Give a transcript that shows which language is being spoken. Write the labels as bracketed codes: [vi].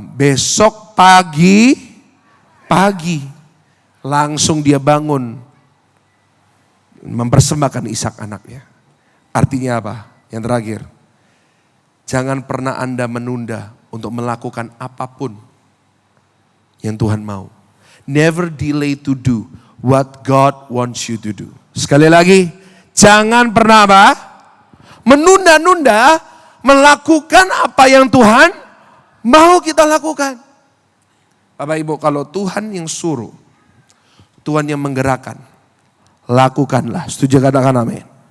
[id] Besok pagi langsung dia bangun mempersembahkan Ishak anaknya. Artinya apa? Yang terakhir, jangan pernah Anda menunda untuk melakukan apapun yang Tuhan mau. [en] Never delay to do what God wants you to do. [id] Sekali lagi, jangan pernah apa? Menunda-nunda melakukan apa yang Tuhan mau kita lakukan. Bapak Ibu, kalau Tuhan yang suruh, Tuhan yang menggerakkan, lakukanlah. Setuju, katakan amin.